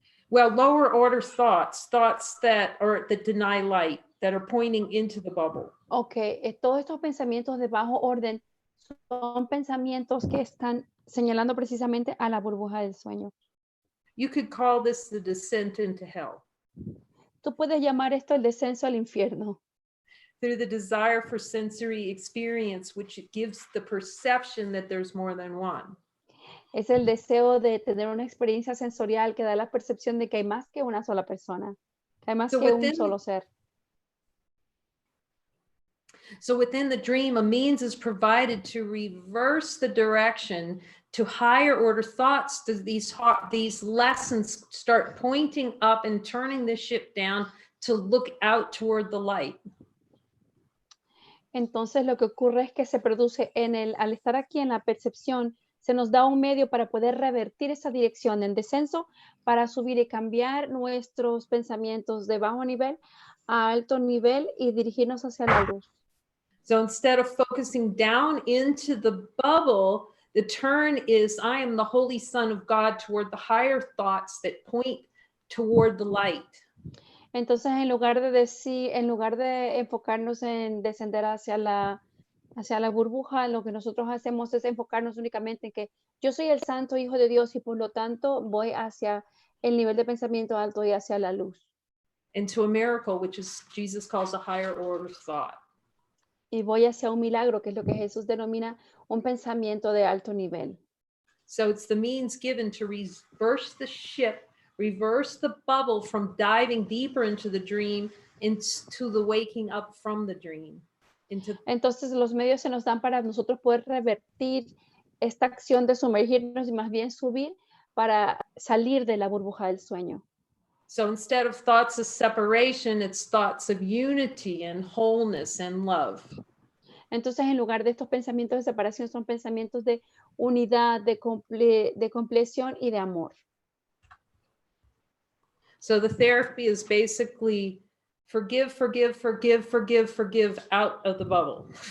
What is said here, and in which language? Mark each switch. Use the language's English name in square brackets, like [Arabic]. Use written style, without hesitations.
[English] Well, lower order thoughts that deny light, that are pointing into the bubble. [Spanish] Okay, todos estos pensamientos de bajo orden son pensamientos que están señalando precisamente a la burbuja del sueño. [English] You could call this the descent into hell. [Spanish] Tú puedes llamar esto el descenso al infierno. [English] Through the desire for sensory experience, which gives the perception that there's more than one. [Spanish] Es el deseo de tener una experiencia sensorial que da la percepción de que hay más que una sola persona, que hay más que un solo ser. [English] So within the dream, a means is provided to reverse the direction to higher order thoughts. These lessons start pointing up and turning the ship down to look out toward the light. [Spanish] Entonces lo que ocurre es que se produce al estar aquí en la percepción, se nos da un medio para poder revertir esa dirección en descenso, para subir y cambiar nuestros pensamientos de bajo nivel a alto nivel y dirigirnos hacia la luz. [English] So instead of focusing down into the bubble, the turn is, I am the Holy Son of God, toward the higher thoughts that point toward the light. [Spanish] Entonces, en lugar de enfocarnos en descender hacia la burbuja, lo que nosotros hacemos es enfocarnos únicamente en que yo soy el santo hijo de Dios y por lo tanto voy hacia el nivel de pensamiento alto y hacia la luz. [English] Into a miracle, which is Jesus calls a higher order thought. [Spanish] Y voy hacia un milagro, que es lo que Jesús denomina un pensamiento de alto nivel. [English] So it's the means given to reverse the ship, reverse the bubble from diving deeper into the dream into the waking up from the dream. [Spanish] Entonces los medios se nos dan para nosotros poder revertir esta acción de sumergirnos y más bien subir para salir de la burbuja del sueño. [English] So instead of thoughts of separation, it's thoughts of unity and wholeness and love. [Spanish] Entonces, en lugar de estos pensamientos de separación, son pensamientos de unidad, de compleción y de amor. [English] So the therapy is basically forgive, forgive, forgive, forgive, forgive out of the bubble.